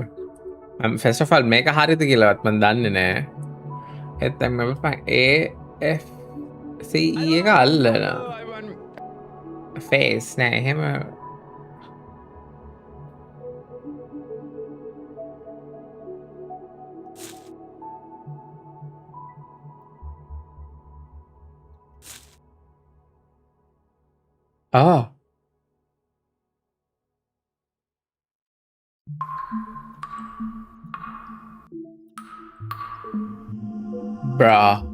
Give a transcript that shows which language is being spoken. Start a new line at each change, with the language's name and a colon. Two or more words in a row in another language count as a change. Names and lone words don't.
Sinhala: මම
English: first of all
Sinhala: මේක හරියද කියලාවත් මම දන්නේ නෑ. ඒත් දැන් මම AFCE එක අල්ලනවා. face නෑ එහෙම Oh.
English: Bruh.